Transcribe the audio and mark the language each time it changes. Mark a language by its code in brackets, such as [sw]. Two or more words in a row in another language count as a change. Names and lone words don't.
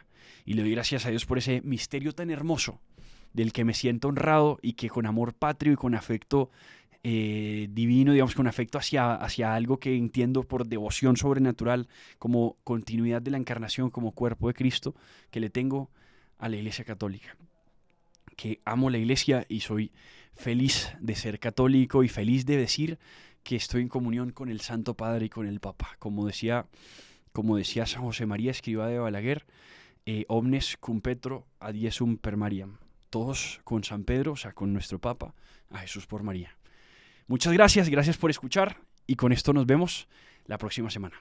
[es] Y le doy gracias a Dios por ese misterio tan hermoso del que me siento honrado y que con amor patrio y con afecto divino, digamos, con afecto hacia algo que entiendo por devoción sobrenatural, como continuidad de la encarnación, como cuerpo de Cristo, que le tengo a la Iglesia Católica. Que amo la Iglesia y soy feliz de ser católico y feliz de decir que estoy en comunión con el Santo Padre y con el Papa. Como decía San José María, escriba de Balaguer, [la] omnes cum Petro ad Jesum per Mariam. [es] Todos con San Pedro, o sea, con nuestro Papa, a Jesús por María. Muchas gracias por escuchar y con esto nos vemos la próxima semana.